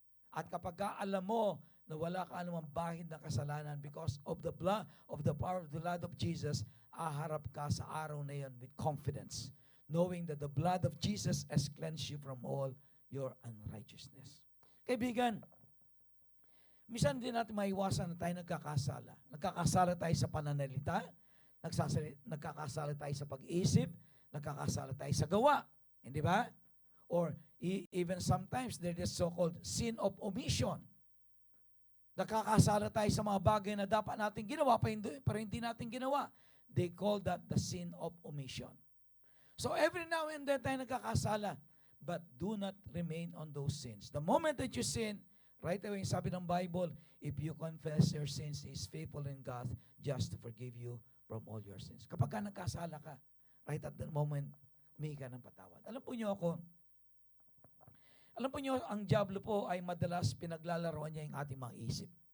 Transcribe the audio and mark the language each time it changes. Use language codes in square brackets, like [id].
[tl] At kapag alam mo na wala ka anumang bahid ng kasalanan [en] because of the power of the blood of Jesus, [tl] aharap ka sa araw na yan [en] with confidence, knowing that the blood of Jesus has cleansed you from all your unrighteousness. [tl] Kaibigan, minsan din natin maiwasan na tayo nagkakasala. Nagkakasala tayo sa pananalita, nagkakasala tayo sa pag-iisip, nagkakasala tayo sa gawa. Hindi ba? [en] Or even sometimes there is so-called sin of omission. [tl] Nagkakasala tayo sa mga bagay na dapat natin ginawa pero hindi natin ginawa. [en] They call that the sin of omission. So every now and then [tl] tayo nagkakasala, [en] but do not remain on those sins. The moment that you sin, right away, [tl] sabi ng Bible, [en] if you confess your sins, He is faithful in God just to forgive you from all your sins. [tl] Kapag ka nagkasala ka, [en] right at that moment, [tl] humingi ka ng patawad. Alam po niyo, ang diablo po ay madalas pinaglalaroan niya yung ating mga isip.